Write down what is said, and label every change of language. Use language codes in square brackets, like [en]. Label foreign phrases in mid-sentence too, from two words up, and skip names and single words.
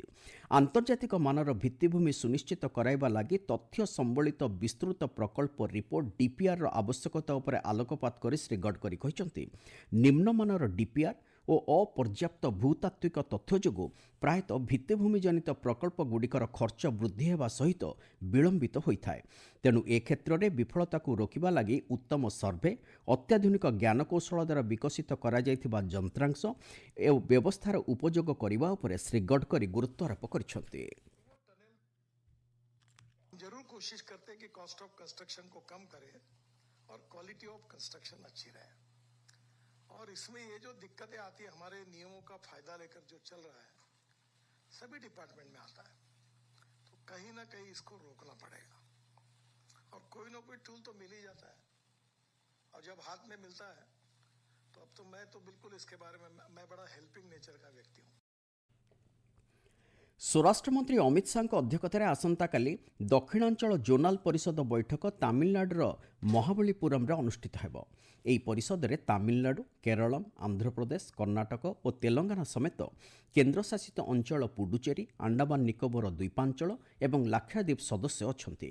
[or] ଆନ୍ତର୍ଜାତିକ ମାନର ଭିତ୍ତିଭୂମି ସୁନିଶ୍ଚିତ କରାଇବା ଲାଗି ତଥ୍ୟ ସମ୍ବଳିତ ବିସ୍ତୃତ ପ୍ରକଳ୍ପ ରିପୋର୍ଟ ଡିପିଆର୍ର ଆବଶ୍ୟକତା ଉପରେ ଆଲୋକପାତ କରି ଶ୍ରୀ ଗଡ଼କରୀ କହିଛନ୍ତି ନିମ୍ନମାନର ଡିପିଆର୍ ଓ ଅପର୍ଯ୍ୟାପ୍ତ ଭୂତାତ୍ତ୍ୱିକ ତଥ୍ୟ ଯୋଗୁଁ ପ୍ରାୟତଃ ଭିତ୍ତିଭୂମି ଜନିତ ପ୍ରକଳ୍ପଗୁଡ଼ିକର ଖର୍ଚ୍ଚ ବୃଦ୍ଧି ହେବା ସହିତ ବିଳମ୍ବିତ ହୋଇଥାଏ। ତେଣୁ ଏ କ୍ଷେତ୍ରରେ ବିଫଳତାକୁ ରୋକିବା ଲାଗି ଉତ୍ତମ ସର୍ଭେ, ଅତ୍ୟାଧୁନିକ ଜ୍ଞାନକୌଶଳ ଦ୍ୱାରା ବିକଶିତ କରାଯାଇଥିବା ଯନ୍ତ୍ରାଂଶ ଓ ବ୍ୟବସ୍ଥାର ଉପଯୋଗ କରିବା ଉପରେ ଶ୍ରୀ ଗଡ଼କରୀ ଗୁରୁତ୍ୱାରୋପ କରିଛନ୍ତି। [hi] जरूर कोशिश करते हैं कि [en] cost of construction [hi] को कम करें और [en] quality of construction [hi] अच्छी रहे। और इसमें ये जो दिक्कतें आती है हमारे नियमों का फायदा लेकर जो चल रहा है सभी डिपार्टमेंट में आता है, तो कहीं ना कहीं इसको रोकना पड़ेगा। और कोई ना कोई टूल तो मिल ही जाता है और जब हाथ में मिलता है तो अब तो मैं तो बिल्कुल इसके बारे में मैं बड़ा [en] helping nature [hi] का व्यक्ति हूँ। [or] ସ୍ୱରାଷ୍ଟ୍ରମନ୍ତ୍ରୀ ଅମିତ ଶାହାଙ୍କ ଅଧ୍ୟକ୍ଷତାରେ ଆସନ୍ତାକାଲି ଦକ୍ଷିଣାଞ୍ଚଳ ଜୋନାଲ ପରିଷଦ ବୈଠକ ତାମିଲନାଡୁର ମହାବଳୀପୁରମରେ ଅନୁଷ୍ଠିତ ହେବ। ଏହି ପରିଷଦରେ ତାମିଲନାଡୁ, କେରଳମ୍, ଆନ୍ଧ୍ରପ୍ରଦେଶ, କର୍ଣ୍ଣାଟକ ଓ ତେଲଙ୍ଗାନା ସମେତ କେନ୍ଦ୍ରଶାସିତ ଅଞ୍ଚଳ ପୁଡୁଚେରୀ, ଆଣ୍ଡାମାନ ନିକୋବର ଦ୍ୱୀପାଞ୍ଚଳ ଏବଂ ଲାକ୍ଷାଦ୍ୱୀପ ସଦସ୍ୟ ଅଛନ୍ତି।